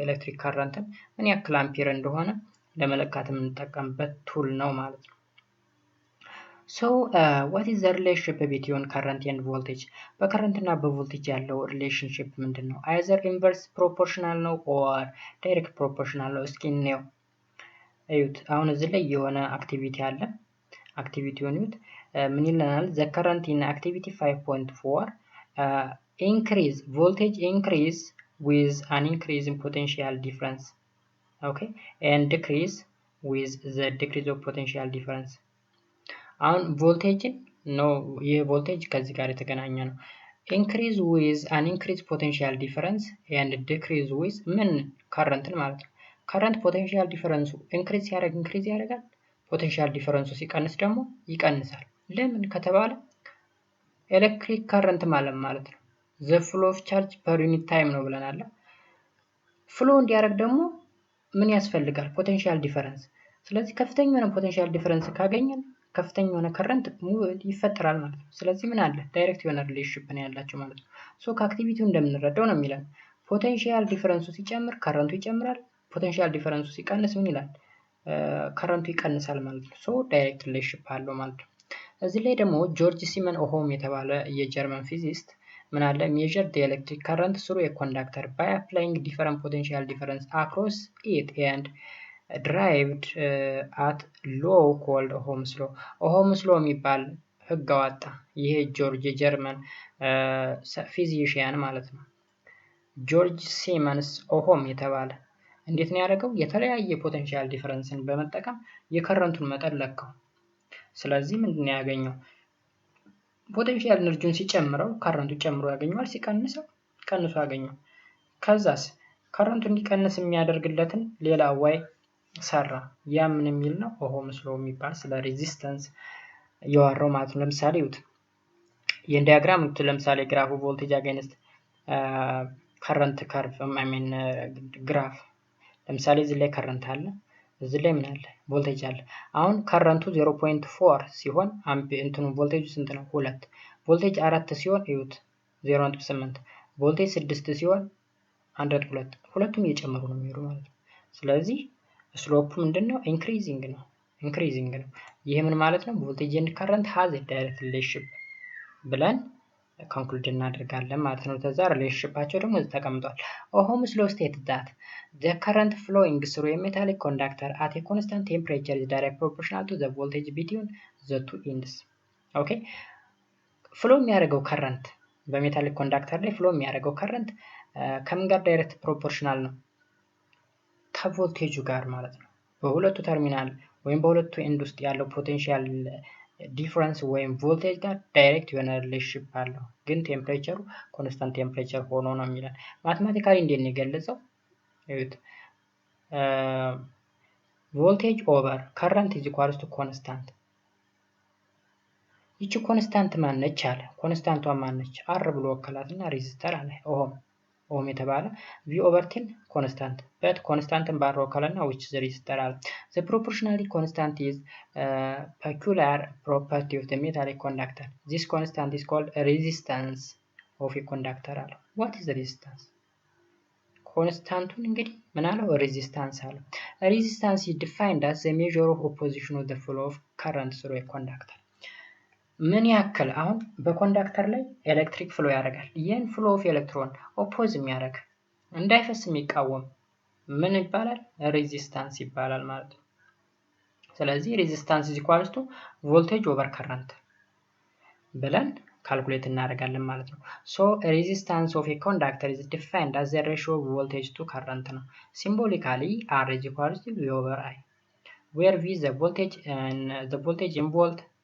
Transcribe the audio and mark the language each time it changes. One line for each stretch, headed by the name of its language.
Amharic: ኤሌክትሪክ ከረንትን ምን ያክል አምፒር እንደሆነ ለመለካት የምንጠቀምበት ቱል ነው ማለት ነው።
English: So what is the relationship between current and voltage?
Amharic: በከረንት እና በቮልቴጅ ያለው ሪሌሽንሺፕ ምንድን ነው?
English: either inverse proportional
Amharic: ነው
English: or direct proportional
Amharic: ነው። እስኪ እንየው። እዩት አሁን እዚህ ላይ የሆነ አክቲቪቲ አለ። አክቲቪቲውን እዩት ምን ይለናል?
English: the current in activity 5.4 increase voltage increase with an increase in potential difference, okay, and decrease with the decrease of potential difference.
Amharic: አሁን ቮልቴጅን ነው ይሄ ቮልቴጅ ከዚህ ጋር የተገናኘ ነው።
English: increase with an increase potential difference and decrease with
Amharic: ምን ከረንትን ማለት ነው። ከረንት ፖቴንሻል ዲፈረንሱ ኢንክሪዝ ያደርጋል፣ ፖቴንሻል ዲፈረንሱ ሲቀንስ ደግሞ ይቀንሳል። ለምን ከተባለ ኤሌክትሪክ ከረንት ማለት ነው
English: the flow of charge per unit time
Amharic: ነው ብለናል። ፍሎ እንዲያደርግ ደግሞ ምን ያስፈልጋል? ፖቴንሻል ዲፈረንስ። ስለዚህ ከፍተኛ የሆነ ፖቴንሻል ዲፈረንስ ካገኘን ከፍተኛ የሆነ ከረንት ይፈጠራል ማለት ነው። ስለዚህ ምን አለ? ዳይሬክት የሆነ ሪሌሽንሺፕ ነው ያላቸው ማለት ነው። ሶ ከአክቲቪቲው እንደምንረዳው ነው የሚለን ፖቴንሻል ዲፈረንሱ ሲጨምር ከረንቱ ይጨምራል፣ ፖቴንሻል ዲፈረንሱ ሲቀንስ ምን ይላል? ከረንቱ ይቀንሳል ማለት ነው። ሶ ዳይሬክት ሪሌሽንሺፕ አለው ማለት ነው። እዚህ ላይ ደግሞ ጆርጅ ሲመን ኦሆም የተባለ የጀርመን ፊዚስት ምን አለ?
English: ሜዠር the electric current through a conductor by applying different potential difference across it and derived at law called Ohm's law.
Amharic: Ohm's law የሚባል ህግ አወጣ። ይሄ ጆርጅ የጀርመን ፊዚሽያን ማለት ነው። ጆርጅ ሲመንስ ኦሆም የተባለ እንዴት ነው ያደረገው? የተለያየ ፖቴንሻል ዲፈረንስን በመጠቀም የከረንቱን መጠን ለካው። ስለዚህ ምንድነው ያገኘው? ፖቴንሻል ኤነርጂውን ሲጨምረው ከረንቱ ጨምሮ ያገኘዋል፣ ሲቀንሰው ቀንሶ ያገኘው። ከዛስ ከረንቱ እንዲቀንስ የሚያደርግለትን ሌላ ዋይ ሰራ። ያ ምን የሚል ነው? ኦሆምስ ሎው የሚባል ስለ ሬዚስታንስ ያወራው ማለት ነው። ለምሳሌ ይሁት ይሄን ዲያግራም ለምሳሌ ግራፉ ቮልቴጅ አጋይንስት ከረንት ከርቭ ግራፍ ለምሳሌ እዚህ ላይ ከረንት አለ፣ እዚህ ላይ ምን አለ? ቮልቴጅ አለ። አሁን ከረንቱ 0.4 ሲሆን እንትኑ ቮልቴጁ ስንት ነው? 2። ቮልቴጅ 4 ሲሆን እዩት 0.8። ቮልቴጅ 6 ሲሆን 1.2። ሁለቱም እየጨመሩ ነው የሚሄዱ ማለት ነው። ስለዚህ ስሎፑ ምንድነው? ኢንክሪዚንግ ነው። ይሄ ምን ማለት ነው?
English: ቮልቴጅ ኤንድ ከረንት ሃዝ ኤ ዳይሬክት ሪሌሽንሺፕ
Amharic: ብለን ኮንክሉድ እናደርጋለን ማለት ነው። ተዛ ሪሌሽንሺፓቸው ደግሞ ተቀምጧል።
English: ኦሆምስ ሎው ስቴትድ ዳት the current flowing through a metallic conductor at a constant temperature is directly proportional to the voltage between the two ends.
Amharic: ኦኬ ፍሎ የሚያደርገው ከረንት በሜታሊክ ኮንዳክተር ላይ ፍሎ የሚያደርገው ከረንት ከምን ጋር ዳይሬክት ፕሮፖርሽናል ነው? ከቮልቴጁ ጋር ማለት ነው። በሁለቱ ተርሚናል ወይም በሁለቱ ኤንድ ውስጥ ያለው ፖቴንሻል ዲፈረንስ ወይም ቮልቴጅ ጋር ዳይሬክት የሆነ ሪሌሽንሺፕ አለው። ግን ቴምፕሬቸሩ ኮንስታንት ቴምፕሬቸር ሆኖ ነው የሚለን። ማቴማቲካሊ እንዴት ነው የገለጸው? እዩት ቮልቴጅ ኦቨር ከረንት ኢዝ ኢኳልስ ቱ ኮንስታንት። ይቺ ኮንስታንት ማነች አለ። ኮንስታንቷ ማነች? አር ብሎ ወከላትና ሬዚስተር አለ ኦም የተባለ ቪ ኦቨር ቲን ኮንስታንት በት ኮንስታንትን ባር ወከለና
English: which is resistor
Amharic: አለ።
English: the proportionality constant is peculiar property of the metallic conductor. This constant is called resistance of a conductor አለ። what is the resistance?
Amharic: ኮንስታንቱን እንግዲህ ምን አለው? ሬዚስታንስ አለው።
English: ሬዚስታንስ is defined as the measure of opposition of the flow of current through a conductor.
Amharic: ምን ያክል አሁን በኮንዳክተር ላይ ኤሌክትሪክ ፍሎ ያደርጋል። ይህን ፍሎ ኦፍ ኤሌክትሮን ኦፖዝ የሚያደርግ እንዳይፈስ የሚቃወም ምን ይባላል?
English: ሬዚስታንስ
Amharic: ይባላል ማለት ነው።
English: ስለዚህ ሬዚስታንስ is equals to ቮልቴጅ ኦቨር ከረንት ብለን ካልኩሌት እናደርጋለን ማለት ነው። ሶ ሬዚስታንስ ኦፍ ኤ ኮንዳክተር is defined as the ratio of voltage to current ነው። ሲምቦሊካሊ R is equals to V over I where V the voltage in volt